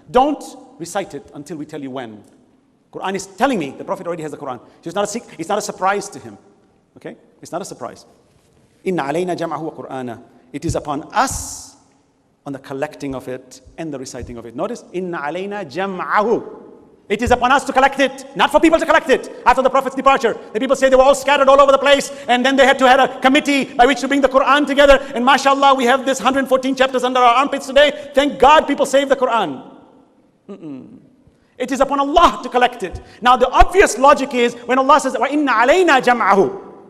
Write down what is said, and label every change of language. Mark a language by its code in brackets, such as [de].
[en] Don't recite it until we tell you when. Quran is telling me the Prophet already has the Quran. So it's not a surprise to him. Okay? It's not a surprise. [ar] إِنَّ عَلَيْنَا جَمْعَهُ وَقُرْآنَهُ. [en] It is upon us on the collecting of it and the reciting of it. Notice, [ar] إِنَّ عَلَيْنَا جَمْعَهُ. [en] It is upon us to collect it, not for people to collect it. After the Prophet's departure, the people say they were all scattered all over the place, and then they had to have a committee by which to bring the Quran together. And mashallah, we have this 114 chapters under our armpits today. Thank God people saved the Quran. It is upon Allah to collect it. Now the obvious logic is when Allah says, [ar] وَإِنَّ عَلَيْنَا جَمْعَهُ.